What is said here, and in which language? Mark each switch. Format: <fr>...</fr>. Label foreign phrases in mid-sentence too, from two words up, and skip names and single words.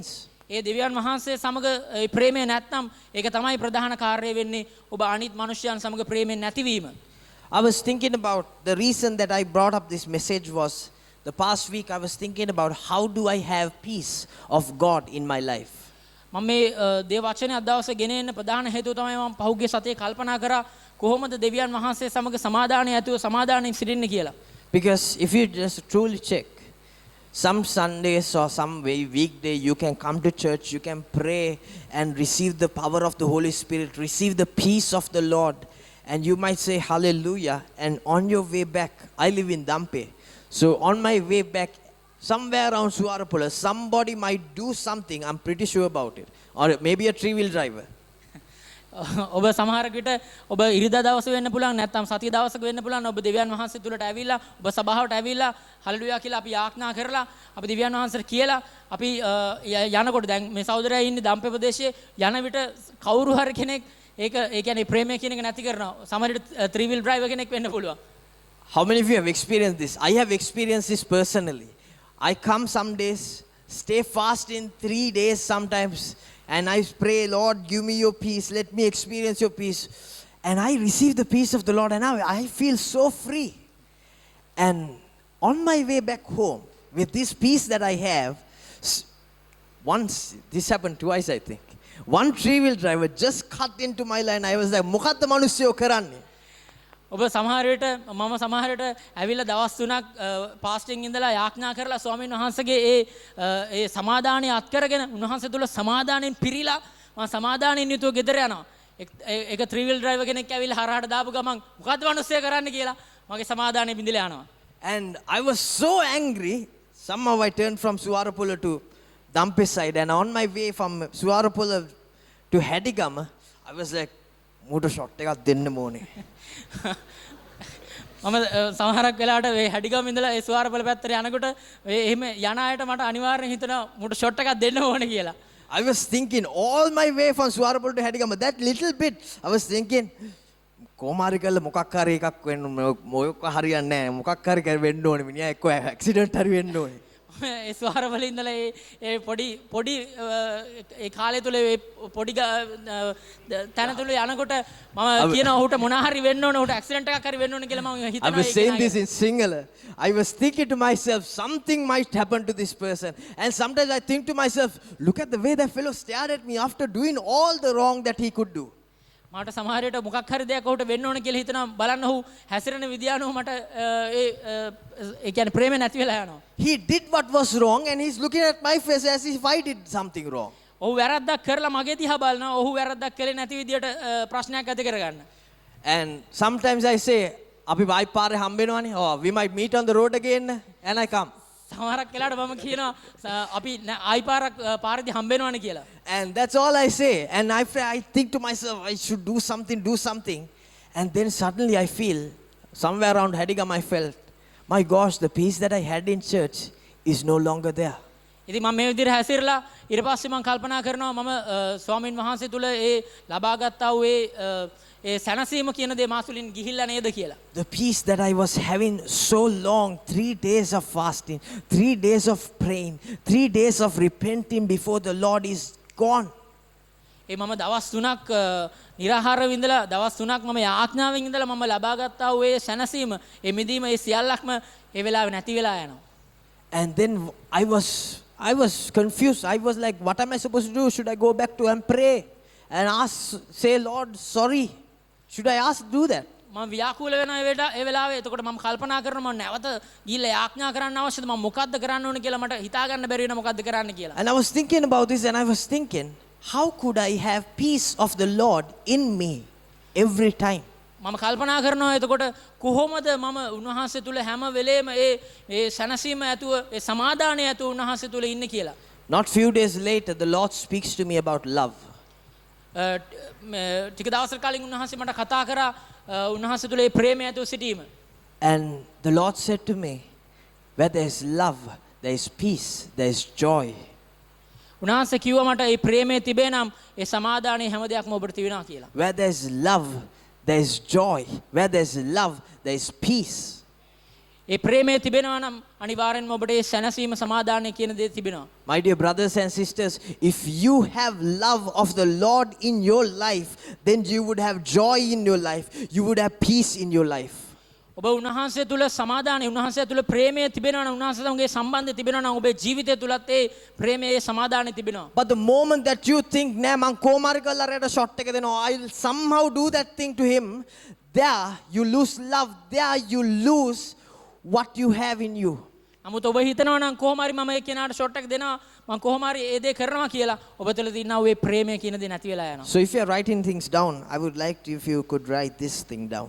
<si>ඒ දෙවියන් වහන්සේ සමග ඒ ප්‍රේමය නැත්නම් ඒක තමයි ප්‍රධාන කාර්යය වෙන්නේ ඔබ අනිත් මිනිස්යන් සමග ප්‍රේමයෙන් නැතිවීම.</si> <en>I was thinking about the reason that I brought up this message was the past week I was thinking about how do I have peace of God in my life.</en> <si>මම මේ දේව වචනේ අද දවසේ ගෙන එන්න ප්‍රධාන හේතුව තමයි මම පහුගිය සතියේ කල්පනා කරා කොහොමද දෙවියන් වහන්සේ සමග සමාදානය ඇතුව සමාදානයෙන් සිටින්න කියලා.</si> <en>Because if you just truly check, some Sundays or some weekday you can come to church, you can pray and receive the power of the Holy Spirit, receive the peace of the Lord, and you might say hallelujah, and on your way back, I live in Dampe, so on my way back, somewhere around Suarapula, somebody might do something, I'm pretty sure about it, or maybe a three-wheel driver.</en> <si>ඔබ සමහර විට ඔබ ඉරිදා දවස වෙන්න පුළුවන් නැත්නම් සතිය දවසක වෙන්න පුළුවන් ඔබ දෙවියන් වහන්සේ තුලට ඇවිල්ලා ඔබ සභාවට ඇවිල්ලා හලෙලුයා කියලා අපි යාඥා කරලා අපි දෙවියන් වහන්සේට කියලා අපි යනකොට දැන් මේ සහෝදරයා ඉන්නේ දම්පේ ප්‍රදේශයේ යන විට කවුරු හරි කෙනෙක් ඒක ඒ කියන්නේ ප්‍රේමය කියන එක නැති කරනවා සමහර විට</si> <en>three wheel driver</en> <si>කෙනෙක් වෙන්න පුළුවන්.</si> <en>How many of you have experienced this? I have experienced this personally. I come some days, stay fast in 3 days sometimes, and I pray, Lord, give me your peace. Let me experience your peace. And I receive the peace of the Lord, and now I feel so free. And on my way back home, with this peace that I have, once, this happened twice, I think. One three-wheel driver just cut into my line. I was like,</en> <si>"මුකත්ත මනුස්සයෝ කරන්නේ." ඔබ සමහර විට මම සමහර විට ඇවිල්ලා දවස් 3ක් පාස්ටිං ඉඳලා යාඥා කරලා ස්වාමීන් වහන්සේගේ ඒ සමාදානය අත් කරගෙන උන්වහන්සේ තුල සමාදානෙන් පිරීලා මම සමාදානෙන් යුතුව ගෙදර යනවා. ඒක</si> <en>three wheel driver</en> <si>කෙනෙක් ඇවිල්ලා හරහට දාපු ගමන් මොකද්ද මිනිස්සු කරන්න කියලා මගේ සමාදානෙ බිඳලා යනවා.</si> <en>And I was so angry. Somehow I turned from Suarapula to Dampe side, and on my way from Suarapula to Hadigama, I was like,</en> <si>"මෝටර් ෂොට් එකක් දෙන්න ඕනේ." මම සමහරක් වෙලාවට මේ හැඩිගම ඉඳලා ඒ ස්වාරපල පැත්තට යනකොට එහෙම යන අයට මට අනිවාර්යෙන් හිතෙනවා මුට ෂොට් එකක් දෙන්න ඕනේ කියලා.</si> <en>I was thinking all my way from Suarapula to Hadigama, that little bit, I was thinking,</en> <si>කොමාරි කල්ල මොකක් හරි එකක් වෙන්න මොකක් හරියන්නේ නැහැ. මොකක් හරි වෙන්න ඕනේ මිනිහා එක්ක ඇක්සිඩන්ට් හරි වෙන්න ඕනේ. ඒ ස්වාරවල ඉඳලා ඒ පොඩි ඒ කාලය තුල ඒ පොඩි තැන තුල යනකොට මම කියන ඔහුට මොන හරි වෙන්න ඕන ඔහුට ඇක්සිඩන්ට් එකක් හරි වෙන්න ඕන කියලා මම හිතනවා.</si> <en>I was saying this in Sinhala. I was thinking to myself, something might happen to this person. And sometimes I think to myself, look at the way that fellow stared at me after doing all the wrong that he could do.</en> <si>මට සමහර විට මොකක් හරි දෙයක් ඔහුට වෙන්න ඕන කියලා හිතනවා බලන්න ඔහු හැසිරෙන විදිය අනුව මට ඒ කියන්නේ ප්‍රේමය නැති වෙලා යනවා.</si> <en>He did what was wrong and he's looking at my face as if I did something wrong.</en> <si>ඔහු වැරද්දක් කරලා මගේ දිහා බලනවා ඔහු වැරද්දක් කළේ නැති විදියට ප්‍රශ්නයක් ඇති කරගන්න.</si> <en>And sometimes I say,</en> <si>අපි වයි පාරේ හම්බෙනවනේ.</si> <en>Oh, we might meet on the road again, and I come.</en> <si>සමහරක් වෙලාවට මම කියනවා අපි ආයි පාරක් පාරේදී හම්බෙනවනේ කියලා.</si> <en>And that's all I say. And I think to myself, I should do something. And then suddenly I feel, somewhere around Hadigam I felt, my gosh, the peace that I had in church is no longer there.</en> <si>ඉතින් මම මේ විදිහට හැසිරලා ඊට පස්සේ මම කල්පනා කරනවා මම ස්වාමීන් වහන්සේ තුල ඒ ලබාගත්තා වූ ඒ සැනසීම කියන දේ මාසුලින් ගිහිල්ලා නේද කියලා.</si> <en>The peace that I was having so long, 3 days of fasting, 3 days of praying, 3 days of repenting before the Lord is gone.</en> <si>ඒ මම දවස් 3ක් निराහාරව ඉඳලා දවස් 3ක් මම යාඥාවෙන් ඉඳලා මම ලබාගත්තා වූ ඒ සැනසීම, ඒ මිදීම, ඒ සියල්ලක්ම ඒ වෙලාවේ නැති වෙලා යනවා.</si> <en>And then I was confused. I was like, what am I supposed to do? Should I go back to and pray and say, Lord, sorry? Should I ask do that?</en> <si>මම ව්‍යාකූල වෙන ඒ වෙලාවේ එතකොට මම කල්පනා කරනවා මම නැවත ගිහිල්ලා යාඥා කරන්න අවශ්‍යද මම මොකද්ද කරන්න ඕනේ කියලා මට හිතා ගන්න බැරි වෙන මොකද්ද කරන්න කියලා.</si> <en>And I was thinking about this and I was thinking, how could I have peace of the Lord in me every time?</en> <si>මම කල්පනා කරනවා එතකොට කොහොමද මම උන්වහන්සේ තුල හැම වෙලේම ඒ සැනසීම ඇතුව ඒ සමාදානය ඇතුව උන්වහන්සේ තුල ඉන්නේ කියලා.</si> <en>Not few days later, the Lord speaks to me about love.</en> <si>ටික දවසක් කලින් උන්වහන්සේ මට කතා කරා උන්වහන්සේ තුල ඒ ප්‍රේමය ඇතුව සිටීම.</si> <en>And the Lord said to me, where there is love, there is peace, there is joy.</en> <si>උන්වහන්සේ කිව්වා මට ඒ ප්‍රේමය තිබේ නම් ඒ සමාදානයේ හැම දෙයක්ම ඔබට තිබෙනවා කියලා.</si> <en>Where there is love, there is joy. Where there is love, there is peace.</en> <si>ඒ ප්‍රේමය තිබෙනවා නම් අනිවාර්යෙන්ම ඔබට ඒ සැනසීම සමාදානය කියන දේ තිබෙනවා.</si> <en>My dear brothers and sisters, if you have love of the Lord in your life, then you would have joy in your life. You would have peace in your life.</en> <si>ඔබ උන්වහන්සේ තුල සමාදානය උන්වහන්සේ තුල ප්‍රේමය තිබෙනවා නම් උන්වහන්සේ සමග සම්බන්ධය තිබෙනවා නම් ඔබේ ජීවිතය තුලත් ඒ ප්‍රේමයේ සමාදානය තිබෙනවා.</si> <en>But the moment that you think, nah,</en> <si>මං කොමාරි කල්ල රෙද ෂොට් එක දෙනවා,</si> <en>I'll somehow do that thing to him, there you lose love, there you lose what you have in you.</en> <si>නමුත් ඔබ හිතනවා නම් කොහොම හරි මම ඒ කෙනාට ෂොට් එක දෙනවා මම කොහොම හරි ඒ දේ කරනවා කියලා ඔබ තුළ තියෙනා ওই ප්‍රේමය කියන දේ නැති වෙලා යනවා.</si> <en>So if you are writing things down, I would like to, if you could write this thing down.</en>